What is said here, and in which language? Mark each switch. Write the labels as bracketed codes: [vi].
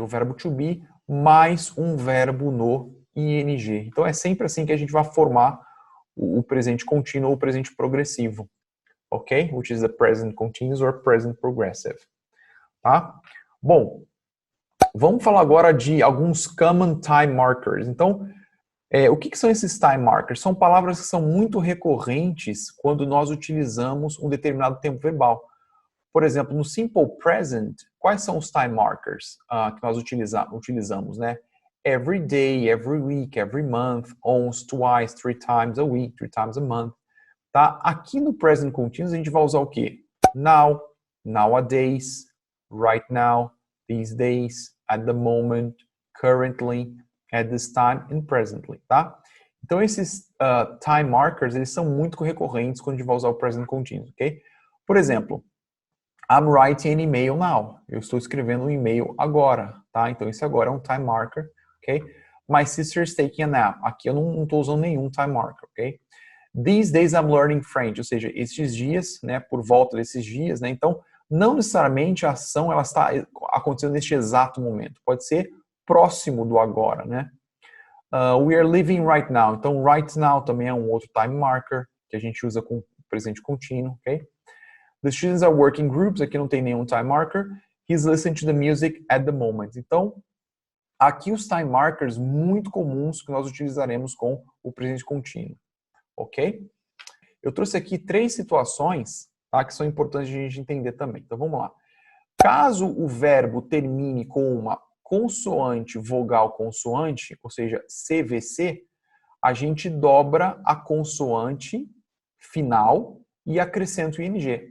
[pt] O verbo to be mais um verbo no ing. Então, é sempre assim que a gente vai formar o presente contínuo ou o presente progressivo, ok? [en] Which is the present continuous or present progressive, tá? [pt] Bom, vamos falar agora de alguns common time markers. Então, o que são esses time markers? São palavras que são muito recorrentes quando nós utilizamos um determinado tempo verbal. Por exemplo, no simple present, quais são os time markers que nós utilizamos, né? [en] Every day, every week, every month, once, twice, three times a week, three times a month. Tá? [pt] Aqui no present continuous a gente vai usar o quê? [en] Now, nowadays, right now, these days, at the moment, currently, at this time and presently, tá? [pt] Então esses time markers, eles são muito recorrentes quando a gente vai usar o present continuous, ok? Por exemplo, [en] I'm writing an email now. [pt] Eu estou escrevendo um e-mail agora, tá? Então esse agora é um time marker, ok? [en] My sister is taking a nap. [pt] Aqui eu não estou usando nenhum time marker, ok? [en] These days I'm learning French, [pt] ou seja, estes dias, né, por volta desses dias, né? Então, não necessariamente a ação ela está acontecendo neste exato momento. Pode ser próximo do agora, né? [en] We are living right now. [pt] Então, right now também é um outro time marker que a gente usa com presente contínuo, ok? [en] The students are working groups. [pt] Aqui não tem nenhum time marker. [en] He's listening to the music at the moment. [pt] Então, aqui os time markers muito comuns que nós utilizaremos com o presente contínuo, ok? Eu trouxe aqui 3 situações, tá, que são importantes de a gente entender também. Então, vamos lá. Caso o verbo termine com uma consoante, vogal, consoante, ou seja, CVC, a gente dobra a consoante final e acrescenta o ing.